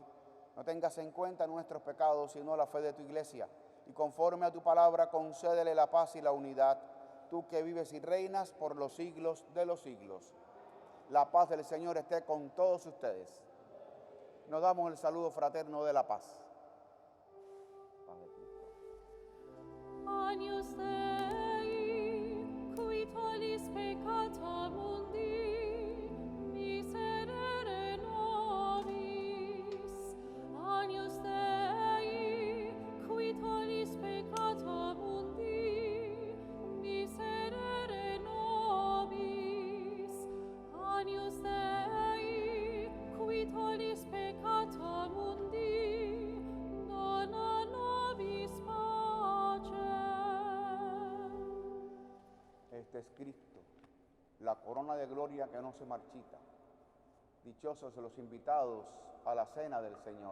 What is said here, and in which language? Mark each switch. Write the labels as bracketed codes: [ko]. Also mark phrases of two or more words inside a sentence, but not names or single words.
[es] No tengas en cuenta nuestros pecados, sino la fe de tu iglesia. Y conforme a tu palabra, concédele la paz y la unidad, tú que vives y reinas por los siglos de los siglos. La paz del Señor esté con todos ustedes. Nos damos el saludo fraterno de la paz. [la] Agnus Dei, qui tollis peccata mundi, miserere nobis. Agnus Dei, qui tollis peccata mundi, miserere nobis. Agnus Dei, qui tollis peccata mundi, dona nobis pacem. [es] Este es Cristo, la corona de gloria que no se marchita. Dichosos los invitados a la cena del Señor.